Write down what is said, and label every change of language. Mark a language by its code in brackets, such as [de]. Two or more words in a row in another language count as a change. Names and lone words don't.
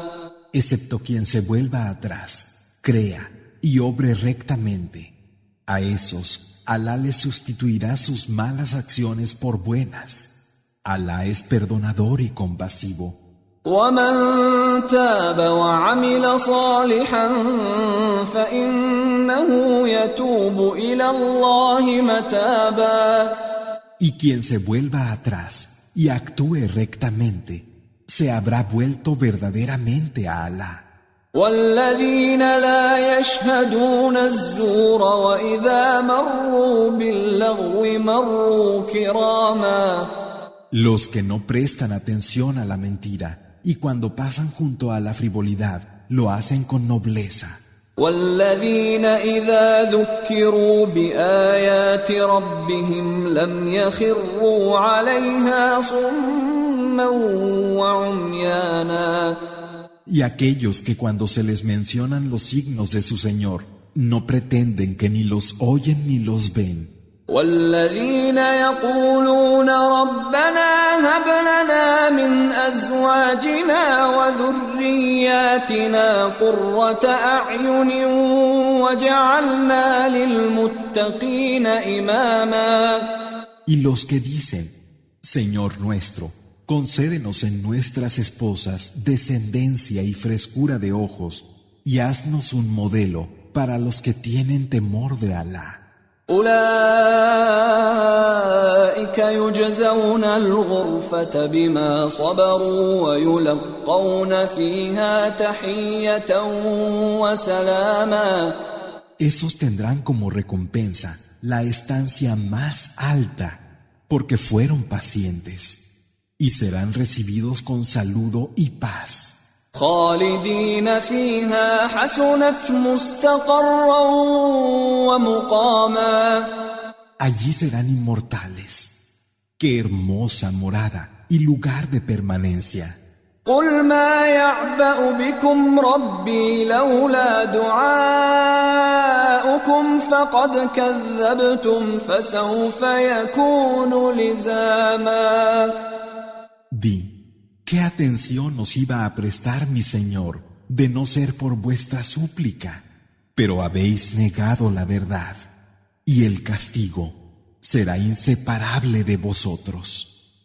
[es] Excepto quien se vuelva atrás, crea y obre rectamente. A esos, Alá les sustituirá sus malas acciones por buenas. Alá es perdonador y compasivo. [ar] ومن تاب وعمل صالحا فإنه يتوب إلى الله متابا. [es] Y quien se vuelva atrás y actúe rectamente, se habrá vuelto verdaderamente a Alá. [ar] والذين لا يشهدون الزور وإذا مروا باللغو مروا كراما. [es] Los que no prestan atención a la mentira y cuando pasan junto a la frivolidad lo hacen con nobleza. [ar] والذين إذا ذكروا بآيات ربهم لم يخروا عليها صما صُمًّا وَعُمْيَانًا. [es] Y aquellos que cuando se les mencionan los signos de su Señor, no pretenden que ni los oyen ni los ven. [ar] وَالَّذِينَ يَقُولُونَ رَبَّنَا هَبْ لَنَا مِنْ أَزْوَاجِنَا وَذُرِّيَّاتِنَا قُرَّةَ أَعْيُنٍ وَاجْعَلْنَا لِلْمُتَّقِينَ إِمَامًا. [es] Y los que dicen, Señor nuestro, concédenos en nuestras esposas descendencia y frescura de ojos, y haznos un modelo para los que tienen temor de Alá. [ar] أولئك يجزون الغرفة بما صبروا ويلقون فيها تحية وسلاما. [es] Esos tendrán como recompensa la estancia más alta, porque fueron pacientes, y serán recibidos con saludo y paz. [ar] خالدين فيها حسنت مستقرا ومقاما. [es] Allí serán inmortales. Qué hermosa morada y lugar de permanencia. [ar] قل ما يعبأ بكم ربي لولا دعاؤكم فقد كذبتم فسوف يكون لزاما. [es] Di, ¿qué atención nos iba a prestar mi Señor de no ser por vuestra súplica? Pero habéis negado la verdad, y el castigo será inseparable de vosotros.